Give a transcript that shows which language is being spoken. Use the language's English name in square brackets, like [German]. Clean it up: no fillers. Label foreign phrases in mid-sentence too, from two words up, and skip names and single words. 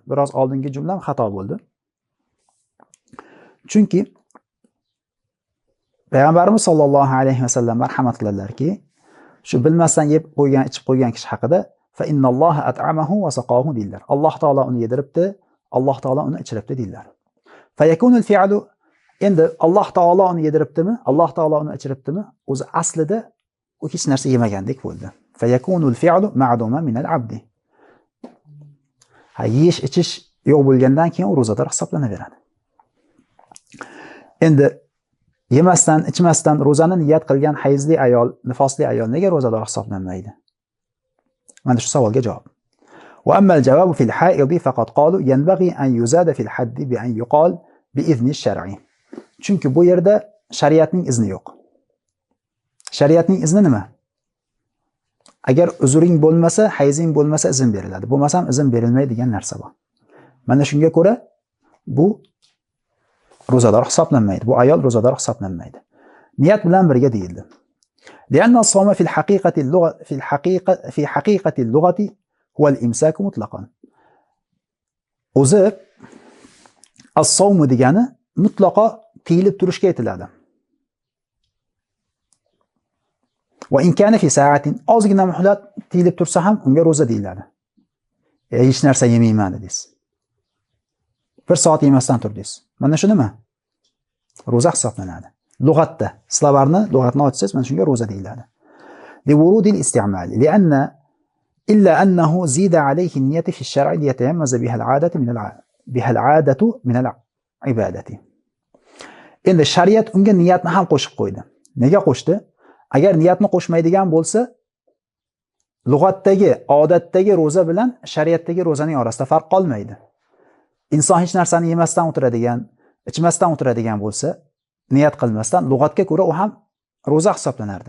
[Uzbek] Biroz oldingi jumlam xato bo'ldi. Chunki Payg'ambarimiz [Arabic] صلى الله عليه وسلم [Uzbek] marhamat qiladilarki, shu bilmasdan yeb qo'ygan, ichib qo'ygan kishi haqida [Arabic] فإن الله أطعمه وسقاه [Uzbek] deydilar. Alloh taolo uni yediribdi, Alloh taolo uni ichiribdi deydilar. [Arabic] فيكون الفعل, [Uzbek] endi Alloh taolo uni yediribdimi, Alloh taolo uni ichiribdimi, o'zi aslida u hech narsa yemagandek bo'ldi. [Arabic] فيكون الفعل معدوما من العبد. [Uzbek] Yeyish, ichish yo'q bo'lgandan keyin u ro'zador hisoblanaveradi. Endi yemasdan, ichmasdan ro'zani niyat qilgan hayzli ayol, nifosli ayol nega ro'zador hisoblanmaydi? Mana shu savolga javob. [Arabic] وأما الجواب في الحائض فقد قالوا ينبغي أن يزاد في الحد بأن يقال بإذن الشرع. [Uzbek] Chunki bu yerda shariatning izni yo'q. Shariatning izni nima? Agar uzring bo'lmasa, hayzing bo'lmasa izn beriladi. Bo'lmasam izn berilmaydigan narsa bor. Mana shunga ko'ra bu ro'zador hisoblanmaydi. Bu ayol ro'zador hisoblanmaydi. Niyat bilan birga deyildi. [Arabic] لأن الصوم في الحقيقة اللغة في حقيقة اللغة هو الإمساك مطلقا. [Uzbek] O'zi as-sawm degani mutlaqo tiyilib turishga aytiladi. [Arabic] وإن كان في ساعة, [Uzbek] ozgina muhlat tiyilib tursa ham unga ro'za deyiladi. Hech narsa yemayman dedingiz. 1 soat yemasdan turdingiz. Mana shu nima? Ro'za hisoblanadi. Lug'atda, slovarni lug'atni ochsangiz mana shunga ro'za deyiladi. [Arabic] لورود الاستعمال, لأنه إلا أنه زيد عليه النية في الشرع ليتميز بها العادة من العبادة. [Uzbek] Endi shariat unga niyatni ham qo'shib qo'ydi. Nega qo'shdi? Agar niyatni qo'shmaydigan bo'lsa, lug'atdagi, odatdagi ro'za bilan shariatdagi ro'zaning orasida farq qolmaydi. Inson hech narsani yemasdan o'tiradigan, ichmasdan o'tiradigan bo'lsa, niyat qilmasdan lug'atga ko'ra u ham ro'za hisoblanardi.